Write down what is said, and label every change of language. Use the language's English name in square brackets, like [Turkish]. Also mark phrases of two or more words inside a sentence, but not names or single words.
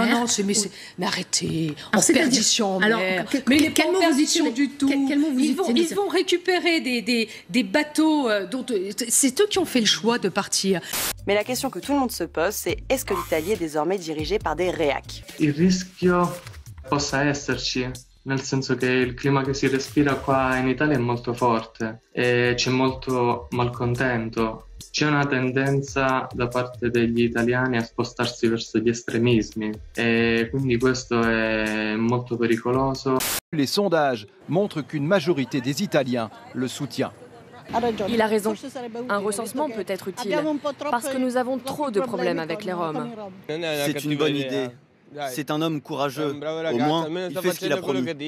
[French] Non, mais arrêtez, en perdition en mer. Mais il n'est pas en perdition du tout. Ils vont récupérer des bateaux, c'est eux qui ont fait le choix de partir. Mais la question que tout le monde se pose, c'est est-ce que l'Italie est désormais dirigée par des réacs? [Italian] Il rischio possa esserci. Nel senso che il clima che si respira qua in Italia è molto forte e c'è molto malcontento. C'è una tendenza da parte degli italiani a spostarsi verso gli estremismi e quindi questo è molto pericoloso. [French] Les sondages montrent qu'une majorité des Italiens le soutient. Il a raison. Un recensement peut être utile, parce que nous avons trop de problèmes avec les Roms. C'est une bonne idée. C'est un homme courageux. Au moins, il fait ce qu'il a promis.